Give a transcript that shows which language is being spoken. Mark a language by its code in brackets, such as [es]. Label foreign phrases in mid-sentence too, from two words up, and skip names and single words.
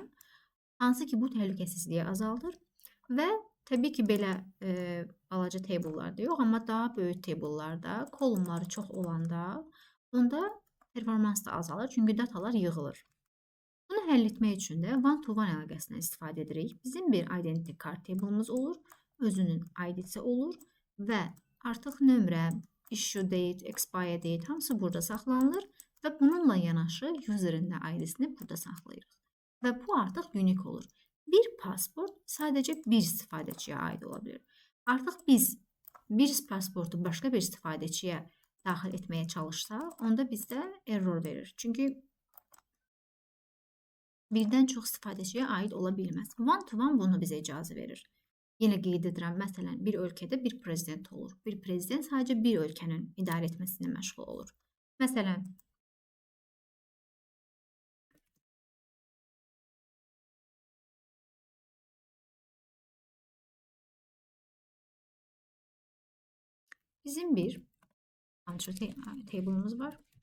[az] Hansı ki, bu təhlükəsizliyi azaldır və təbii ki, belə balaca table'larda yox, amma daha böyük table'larda, kolumları çox olanda, onda performans da azalır, çünki datalar yığılır. Bunu həll etmək üçün də one-to-one əlaqəsindən istifadə edirik. Bizim bir [en] identity card [az] table'ımız olur, özünün ID'si olur və artıq nömrə, [en] issue date, expire date [az] hamısı burada saxlanılır və bununla yanaşı user'ın da ID'sini burada saxlayırıq. Və bu artıq unique olur. Bir pasport sadəcə bir istifadəçiyə aid ola bilər. Artıq biz bir pasportu başqa bir istifadəçiyə daxil etməyə çalışsaq, onda bizdə error verir. Çünki birdən çox istifadəçiyə aid ola bilməz. One-to-one bunu bizə icazə verir. Yenə qeyd edirəm, məsələn, bir ölkədə bir prezident olur. Bir prezident sadəcə bir ölkənin idarə etməsində məşğul olur. Məsələn, bizim bir [en] country table'ımız [az] var.